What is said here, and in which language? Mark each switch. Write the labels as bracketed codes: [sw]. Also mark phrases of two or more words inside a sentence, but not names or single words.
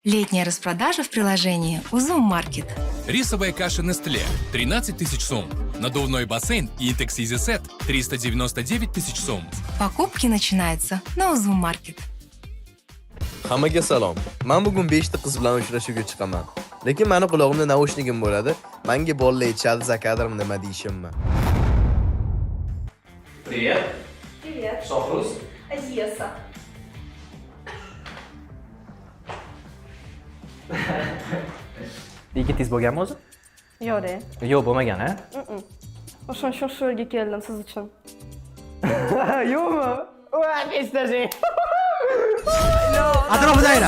[ru] Летняя распродажа в приложении Узум Market. Рисовая каша Nestle – 13 тысяч сом. Надувной бассейн и Intex Easy Set – 399 тысяч сом. Покупки начинаются на Узум Market. [uz] Hammaga salom. Men bugun 5 ta qiz bilan uchrashuvga chiqaman. Lekin meni qulog'imda naushnikim bo'ladi. Menga bolalar aytishadi zakadrim nima deyishimmi? [ru] Привет. Привет. Sofrus. Одесса. [uz] Yigitiz bo'lganmi o'zi? Yo'q-da. Yo'q, bo'lmagan, ha? O'shaning shu yerga keldim siz uchun. Yo'qmi? Voy, pestaji. Atrofida ayla.